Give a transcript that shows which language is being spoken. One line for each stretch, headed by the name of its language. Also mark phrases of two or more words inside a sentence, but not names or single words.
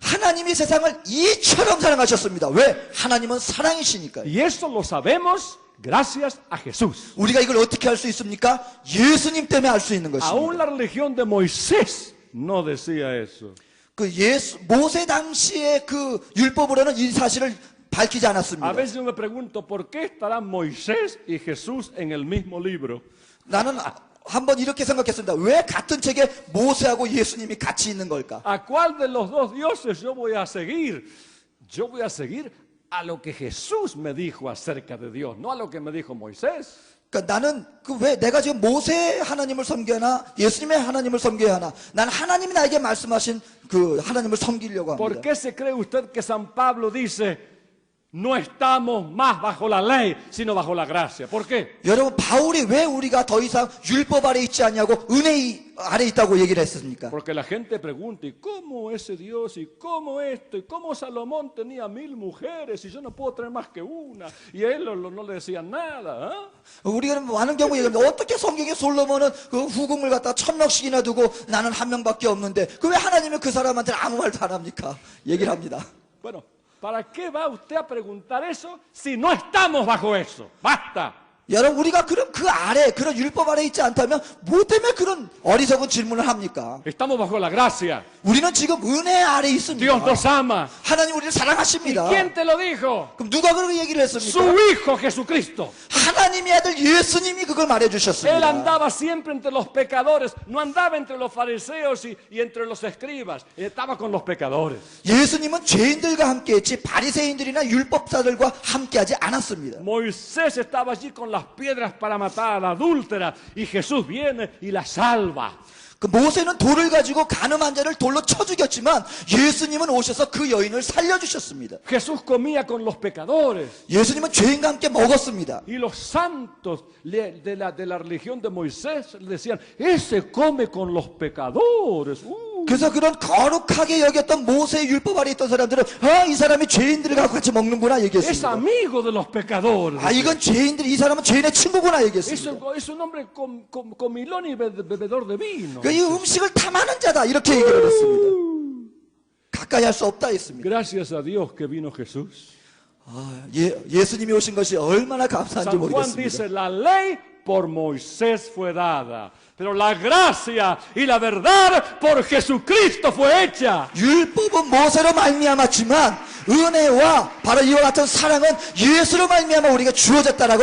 Korean: 하나님이 세상을 이처럼 사랑하셨습니다. 왜? 하나님은 사랑이시니까요.
Spanish: Y eso lo sabemos gracias a Jesús.
Korean: 우리가 이걸 어떻게 알 수 있습니까? 예수님 때문에 알 수 있는
Spanish: Aún
Korean: 것입니다.
Spanish: la religión de Moisés no decía eso.
Korean: 모세 당시의 그 율법으로는 이 사실을 밝히지
Spanish: A
Korean: 않았습니다.
Spanish: veces yo me pregunto, ¿por qué estarán Moisés y Jesús en el mismo libro?
Korean: 나는 한번 이렇게 생각했습니다. 왜 같은 책에 모세하고 예수님이 같이 있는 걸까?
Spanish: ¿A cuál de los dos dioses yo voy a seguir? Yo voy a seguir a lo que Jesús me dijo acerca de Dios, no a lo que me dijo Moisés.
Korean: 그러니까 나는 왜 내가 지금 모세 하나님을 섬겨야 하나 예수님의 하나님을 섬겨야 하나? 난 하나님이 나에게 말씀하신 그 하나님을 섬기려고
Spanish: ¿Por
Korean: 합니다.
Spanish: qué se cree usted que San Pablo dice, no estamos más bajo la ley, sino bajo la gracia? ¿Por qué?
Korean: 여러분 바울이 왜 우리가 더 이상 율법 아래 있지 않냐고 은혜 아래 있다고 얘기를 했습니까?
Spanish: Porque la gente pregunta, ¿y cómo ese Dios? ¿Y cómo esto? ¿Y cómo Salomón tenía 1000 mujeres? Y yo no puedo tener más que una. Y a él no le decían nada. ¿Ah?
Korean: 우리가 많은 경우 얘기합니다. 어떻게 성경에 솔로몬은 그 후궁을 갖다 1000명씩이나 두고 나는 한 명밖에 없는데 그 왜 하나님은 그 사람한테 아무 말도 안 합니까? 얘기를 합니다.
Spanish: Bueno, ¿para qué va usted a preguntar eso si no estamos bajo eso? ¡Basta!
Korean: 여러분 우리가 그런 그 아래 그런 율법 아래 있지 않다면 뭐 때문에 그런 어리석은 질문을 합니까?
Spanish: Estamos bajo la gracia.
Korean: 우리는 지금 은혜 아래
Spanish: Dios
Korean: 있습니다.
Spanish: nos ama.
Korean: 하나님 우리를
Spanish: ¿Y
Korean: 사랑하십니다.
Spanish: quién te lo dijo?
Korean: 그럼 누가 그렇게 얘기를
Spanish: Su
Korean: 했습니까?
Spanish: Hijo Jesucristo.
Korean: 하나님의 아들 예수님이 그걸
Spanish: Él
Korean: 말해주셨습니다.
Spanish: andaba siempre entre los pecadores. No andaba entre los fariseos y entre los escribas. Estaba con los pecadores.
Korean: 예수님은 죄인들과 함께했지 바리새인들이나 율법사들과 함께하지 않았습니다.
Spanish: Moisés estaba allí con las piedras para matar a la adúltera. Y Jesús viene y la salva.
Korean: 그 모세는 돌을 가지고 간음한 자를 돌로 쳐 죽였지만 예수님은 오셔서 그 여인을 살려주셨습니다.
Spanish: Jesús comía con los pecadores.
Korean: 예수님은 죄인과 함께 먹었습니다.
Spanish: Y los santos de la religión de Moisés decían, ese come con los pecadores.
Korean: 그래서 그런 거룩하게 여겼던 모세의 율법 아래 있던 사람들은 이 사람이 죄인들과 같이 먹는구나
Spanish: Es
Korean: 얘기했습니다.
Spanish: amigo de los pecadores.
Korean: 이건 죄인들이 이 사람은 죄인의 친구구나 얘기했습니다.
Spanish: Es un hombre comilón y bebedor de vino.
Korean: 이 음식을 탐하는 자다 이렇게 얘기를 했습니다. 가까이 할 수 없다 했습니다.
Spanish: Gracias a Dios que vino Jesús.
Korean: 예수님이 오신 것이 얼마나 감사한지
Spanish: San Juan
Korean: 모르겠습니다.
Spanish: dice, la ley por Moisés fue dada, pero la gracia y la verdad por Jesucristo fue hecha.
Korean: 율법은 모세로 말미암았지만 은혜와 바로 이와 같은 사랑은 예수로 말미암아 우리가 주어졌다라고